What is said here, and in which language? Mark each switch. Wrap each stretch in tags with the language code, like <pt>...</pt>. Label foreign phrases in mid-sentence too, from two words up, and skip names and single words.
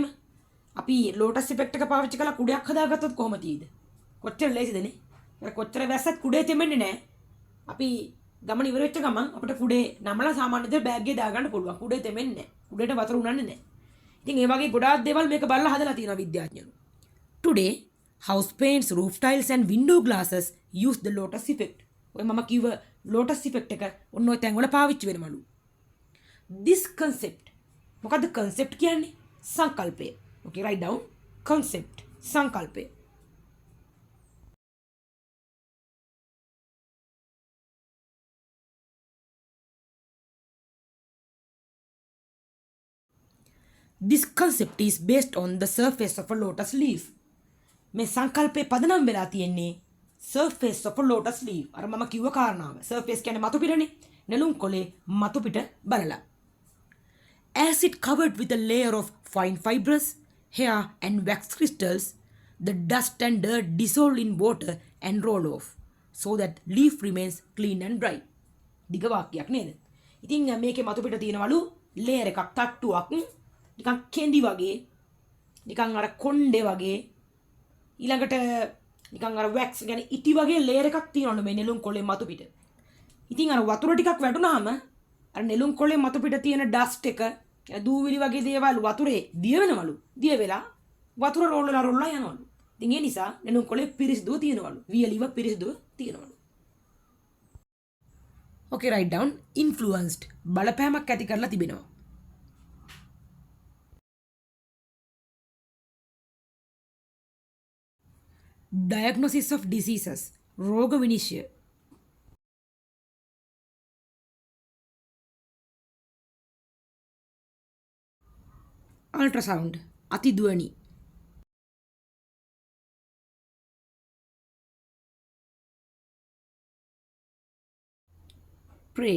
<si>අපි</si> <en>lotus effect</en> <si>එක පාවිච්චි කරලා කුඩයක් හදාගත්තොත් කොහොම තියෙයිද? කොච්චර ලේසිදනේ? කොච්චර වැස්සත් කුඩේ තෙමෙන්නේ නැහැ. අපි ගමන ඉවර වෙච්ච ගමන් අපිට කුඩේ නමලා සාමාන්‍ය දේ බෑග් එකේ දාගන්න පුළුවන්. කුඩේ තෙමෙන්නේ නැහැ. කුඩේට වතුර උනන්නේ නැහැ. ඉතින් ඒ වගේ ගොඩාක් දේවල් මේක බලලා හදලා තියෙනවා විද්‍යාඥයෝ.</si> <en>Today, house paints, roof tiles and window glasses use the lotus effect.</en> <si>ඔය මම කිව්ව</si> <en>lotus effect</en> <si>එක ඔන්න ඔය තැන් වල පාවිච්චි වෙනවලු.</si> <en>This concept.</en> <si>මොකද්ද concept කියන්නේ? සංකල්පය.</si> <en>Okay, write down concept.</en> <si>සංකල්පය.</si> <en>This concept is based on the surface of a lotus leaf.</en> <si>මේ සංකල්පේ පදනම් වෙලා තියෙන්නේ</si> <en>surface of a lotus leaf.</en> <si>අර මම කිව්ව කාරණාව. surface කියන්නේ මතු පිටනේ. නෙළුම් කොළේ මතු පිට බලලා.</si> <en>As it covered with a layer of fine fibrous hair and wax crystals, the dust and dirt dissolve in water and roll off, so that leaf remains clean and dry.</en> <si>දිග වාක්‍යයක් නේද? ඉතින් මේකේ මතු පිට තියෙනවලු layer එකක් තට්ටුවක් නිකන් කෙඳි වගේ නිකන් අර කොණ්ඩේ වගේ ඊළඟට නිකන් අර wax يعني ඉටි වගේ layer එකක් තියෙනවලු මේ නෙළුම් කොළේ මතු පිට. ඉතින් අර වතුර ටිකක් වැටුනහම අර නෙළුම් කොළේ මතු පිට තියෙන dust එක දූවිලි වගේ දේවල් වතුරේ දිය වෙනවලු. දිය වෙලා වතුර රෝල්ලා යනවලු. ඉතින් ඒ නිසා නෙළුම් කොළේ පිරිසිදුව තියෙනවලු. වියලිව පිරිසිදුව තියෙනවලු.</si> <en>Okay, write down influenced.</en> <si>බලපෑමක් ඇති කරලා තිබෙනවා.</si> <en>Diagnosis of diseases.</en> <si>රෝග විනිශ්චය. Ultrasound. අතිධ්වනි. pray.</si>